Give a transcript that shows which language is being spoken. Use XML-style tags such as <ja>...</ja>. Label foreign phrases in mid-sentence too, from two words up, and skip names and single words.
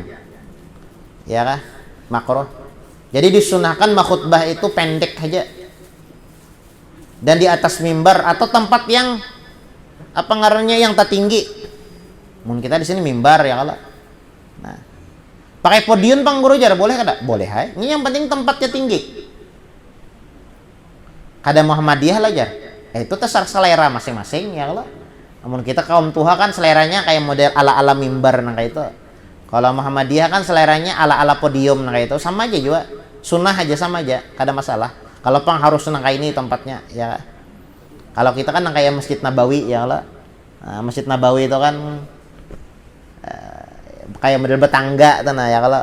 <bjn>Ya kah? Makruh.</bjn> <id>Jadi disunahkan khutbah itu pendek aja.</id> <bjn>Dan di atas mimbar atau tempat yang apa ngarannya yang tertinggi. Mungkin kita di sini mimbar ya kalau. Nah, pakai podium Bang Guru jar boleh kada? Boleh hai. Ini yang penting tempatnya tinggi. Kada Muhammadiyah lah jar. Itu terserah selera masing-masing ya kalau. Namun kita kaum tuha kan seleranya kayak model ala-ala mimbar nah kayak itu. Kalau Muhammadiyah kan seleranya ala-ala podium nah kayak itu, sama aja juga. Sunnah aja sama aja, kada masalah. Kalau pang harus senang kayak ini tempatnya ya. Kalau kita kan kayak Masjid Nabawi ya kalau. Nah, Masjid Nabawi itu kan kayak model betangga tuh nah ya kalau.</bjn>